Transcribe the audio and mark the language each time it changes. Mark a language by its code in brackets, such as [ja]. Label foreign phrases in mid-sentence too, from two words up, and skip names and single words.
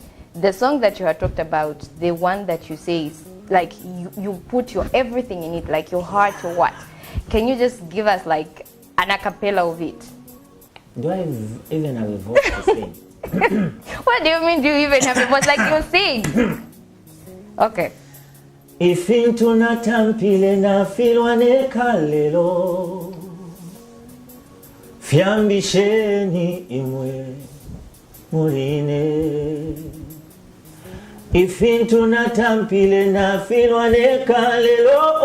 [en] The song that you had talked about, the one that you say is like you put your everything in it, like your heart, your what. Can you just give us like an a cappella of it? Do I even have a voice to sing? What do you mean, do you even have a voice like you sing? Okay. [bem] Ifintu natampile na filwa nekalelo Fyambisheni imwe muline Ifintu natampile na filwa nekalelo